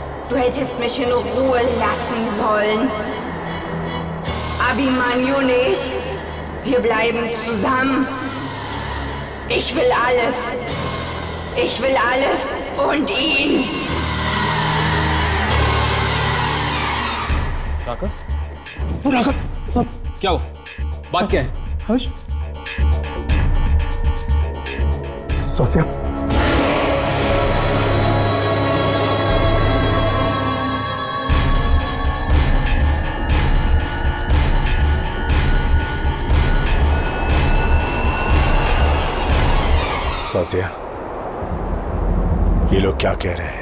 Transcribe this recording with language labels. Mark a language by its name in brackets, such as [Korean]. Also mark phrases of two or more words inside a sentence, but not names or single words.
[German] Du hättest mich in Ruhe lassen sollen. Abhimanyu nicht. Wir bleiben zusammen. Ich will alles. Ich will alles und ihn. [Hindi] राका? राका? क्या हुआ? बात क्या है? हर्ष? सोचिया। सोचिया, ये लोग क्या कह रहे हैं?